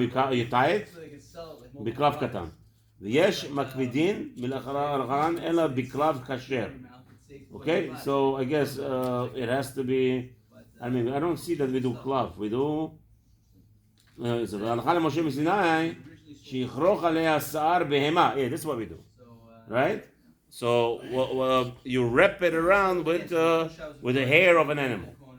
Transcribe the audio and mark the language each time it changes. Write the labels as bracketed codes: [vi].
[en] You tie it [he] בקלף קטן. ויש מקפידין מלאחרן אלא בקלף כשר. [en] Okay, so I guess it has to be, I mean, I don't see that we do clove. We do, [he] והלכה למשה מסיני, שיכרוך עליה שיער בהמה. [en] Yeah, this is what we do. Right? So you wrap it around with the hair of an animal.